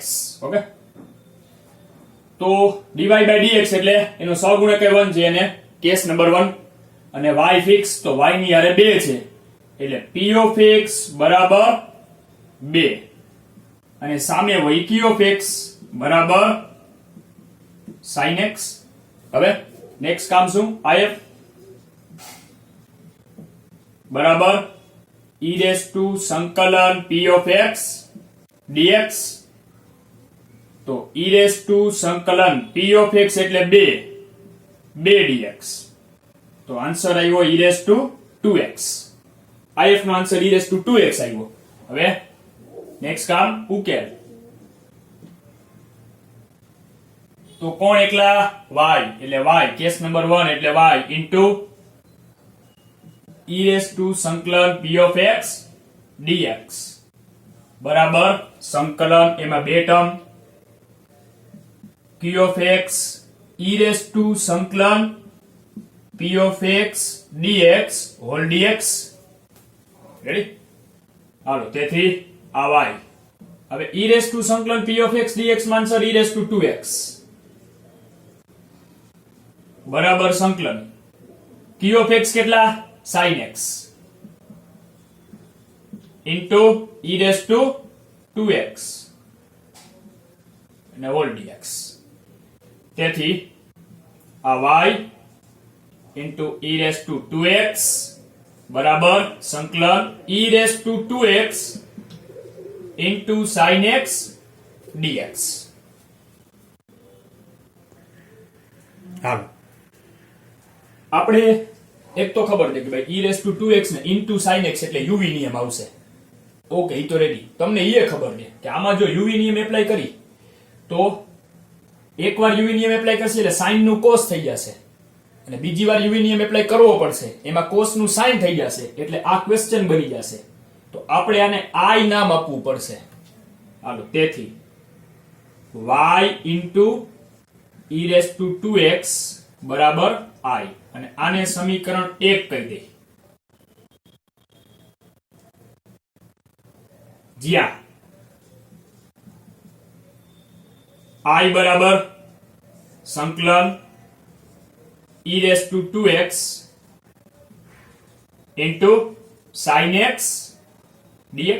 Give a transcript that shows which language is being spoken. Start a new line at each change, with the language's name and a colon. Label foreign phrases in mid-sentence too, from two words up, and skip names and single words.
Gujarati: ઓકે, તો
English: dy by dx
Gujarati: એટલે એનો સહગુણક 1 છે અને
English: case number 1,
Gujarati: અને y ફિક્સ તો y ની હારે 2 છે એટલે
English: p of x
Gujarati: બરાબર 2 અને સામે y
English: q of x
Gujarati: બરાબર
English: sin x.
Gujarati: હવે નેક્સ્ટ કામ શું? if બરાબર
English: e raised to
Gujarati: સંકલન
English: p of x dx,
Gujarati: તો
English: e raised to
Gujarati: સંકલન
English: p of x
Gujarati: એટલે 2 dx, તો આન્સર આવ્યો
English: e raised to 2x.
Gujarati: if નો આન્સર
English: e raised to 2x
Gujarati: આવ્યો. હવે નેક્સ્ટ કામ ઉકેલ. તો કોણ એકલા? y એટલે y
English: case number 1
Gujarati: એટલે y
English: into e raised to
Gujarati: સંકલન
English: p of x dx
Gujarati: બરાબર સંકલન એમાં બે ટર્મ
English: q of x e raised to
Gujarati: સંકલન
English: p of x dx whole dx.
Gujarati: રેડી? હાલો, તેથી આ y. હવે
English: e raised to
Gujarati: સંકલન
English: p of x dx
Gujarati: માં આન્સર
English: e raised to 2x
Gujarati: બરાબર સંકલન
English: q of x
Gujarati: કેટલા?
English: sin x into e raised to 2x અને whole dx.
Gujarati: તેથી આ
English: y into e raised to 2x
Gujarati: બરાબર સંકલન
English: e raised to 2x into sin x dx.
Gujarati: હાલો, આપણે એક તો ખબર છે કે ભાઈ
English: e raised to 2x
Gujarati: ને
English: into sin x
Gujarati: એટલે uv નિયમ આવશે. ઓકે, ઈ તો રેડી. તમને એ ખબર છે કે આમાં જો uv નિયમ એપ્લાય કરી તો એકવાર uv નિયમ એપ્લાય કરશે એટલે sin નું cos થઈ જશે અને બીજી વાર uv નિયમ એપ્લાય કરવો પડશે એમાં cos નું sin થઈ જશે એટલે આ ક્વેશ્ચન બની જશે. તો આપણે આને I નામ આપવું પડશે. હાલો, તેથી
English: y into e raised to 2x
Gujarati: બરાબર I અને આને સમીકરણ 1 કહી દે. જ્યાં I બરાબર સંકલન
English: e raised to 2x into sin x dx.